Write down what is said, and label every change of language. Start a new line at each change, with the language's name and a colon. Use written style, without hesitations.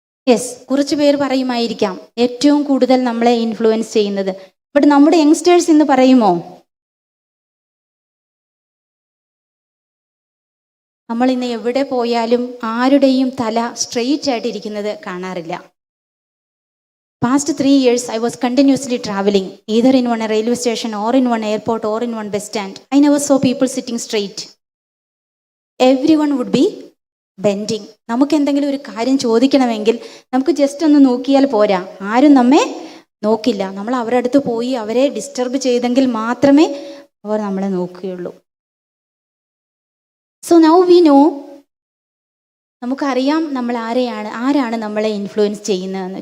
Malayalam: Yes, കുറച്ച് പേര് പറയുമായിരിക്കാം ഏറ്റവും കൂടുതൽ നമ്മളെ ഇൻഫ്ലുവൻസ് ചെയ്യുന്നത്. ബട്ട് നമ്മുടെ യങ്സ്റ്റേഴ്സ് ഇന്ന് പറയുമോ? നമ്മൾ ഇന്ന് എവിടെ പോയാലും ആരുടെയും തല സ്ട്രെയിറ്റ് ആയിട്ടിരിക്കുന്നത് കാണാറില്ല.
English: Past 3 years, I was continuously traveling, either in one railway station or in one airport or in one bus stand. I never saw people sitting straight. Everyone would be bending.
Malayalam: നമുക്ക് എന്തെങ്കിലും ഒരു കാര്യം ചോദിക്കണമെങ്കിൽ നമുക്ക് just ഒന്ന് നോക്കിയാൽ പോരാ, ആരും നമ്മെ നോക്കില്ല. നമ്മൾ അവരുടെ അടുത്ത് പോയി അവരെ ഡിസ്റ്റർബ് ചെയ്തെങ്കിൽ മാത്രമേ അവർ നമ്മളെ നോക്കുകയുള്ളൂ.
English: so now we know,
Malayalam: നമുക്കറിയാം നമ്മൾ ആരാണ് നമ്മളെ ഇൻഫ്ലുവൻസ് ചെയ്യുന്നതെന്ന്.